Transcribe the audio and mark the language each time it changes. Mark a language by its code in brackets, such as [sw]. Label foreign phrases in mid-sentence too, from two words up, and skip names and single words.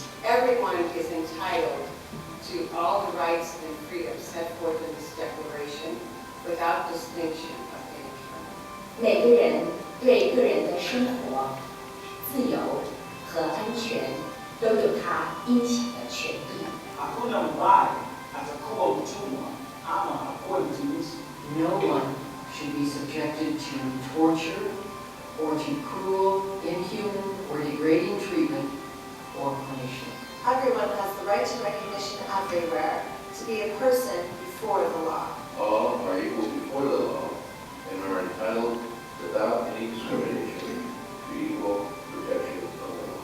[en] Everyone is entitled to all the rights and freedoms set forth in this declaration without distinction of any kind. [zh] 每个人对个人的生活、自由和安全都有他应享的权益。 [sw] Hakuna mbaya atakuwa mtumwa ama akuwe mtumishi. [en] No one should be subjected to torture or to cruel, inhuman, or degrading treatment or punishment. Everyone has the right to recognition everywhere, to be a person before the law. All are equal before the law and are entitled without any discrimination to equal protection of the law.